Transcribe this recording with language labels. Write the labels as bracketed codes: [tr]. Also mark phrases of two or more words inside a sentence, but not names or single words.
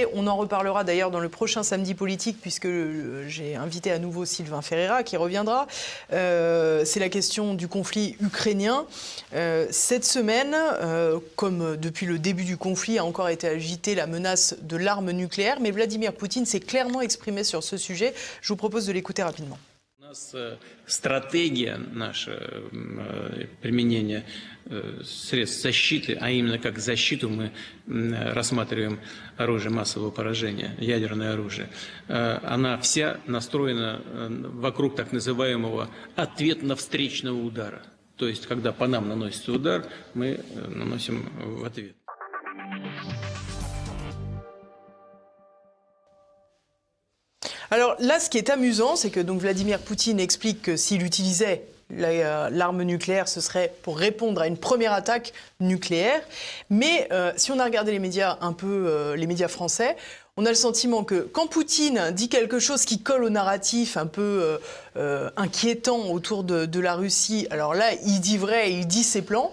[fr] On en reparlera d'ailleurs dans le prochain Samedi politique puisque j'ai invité à nouveau Sylvain Ferreira qui reviendra. C'est la question du conflit ukrainien. Cette semaine, comme depuis le début du conflit, a encore été agitée la menace de l'arme nucléaire. Mais Vladimir Poutine s'est clairement exprimé sur ce sujet. Je vous propose de l'écouter rapidement. [ru] У нас стратегия наша применения средств защиты, а именно как защиту мы рассматриваем оружие массового поражения, ядерное оружие, она вся настроена вокруг так называемого ответно-встречного удара. То есть, когда по нам наносится удар, мы наносим в ответ. [fr] Alors là, ce qui est amusant, c'est que donc Vladimir Poutine explique que s'il utilisait l'arme nucléaire, ce serait pour répondre à une première attaque nucléaire. Mais si on a regardé les médias les médias français, on a le sentiment que quand Poutine dit quelque chose qui colle au narratif un peu inquiétant autour de la Russie, alors là, il dit vrai, il dit ses plans.